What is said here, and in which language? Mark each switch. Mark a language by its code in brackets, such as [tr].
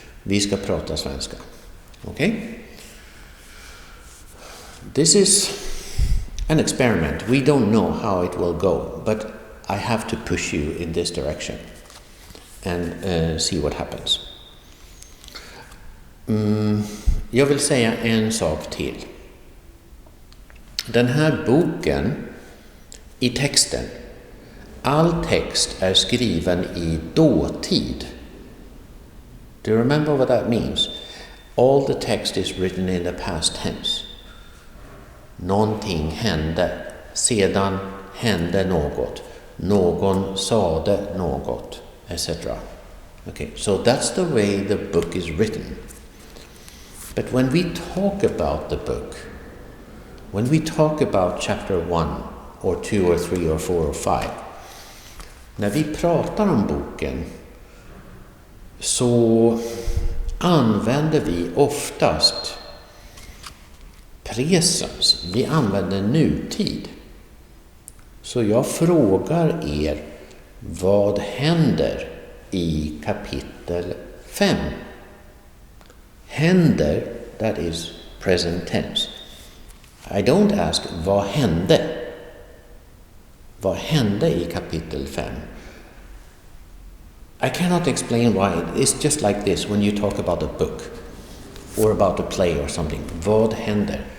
[sv] Vi ska prata svenska. Okay? [en] This is an experiment. We don't know how it will go, but I have to push you in this direction and see what happens. [sv] Jag vill säga en sak till. Den här boken, i texten, all text är skriven i dåtid. [en] Do you remember what that means? All the text is written in the past tense. [sv] Någonting hände, sedan hände något, någon sade något, etc. [en] Okay, so that's the way the book is written. But when we talk about the book, when we talk about chapter 1 or 2 or 3 or 4 or 5, [sv] när vi pratar om boken så använder vi oftast presens. Vi använder nutid. Så jag frågar er, vad händer i kapitel 5? [en] Händer, that is present tense. I don't ask, [sv] vad hände? Vad hände i kapitel 5? [en] I cannot explain why. It's just like this when you talk about a book or about a play or something. [sv] Vad händer?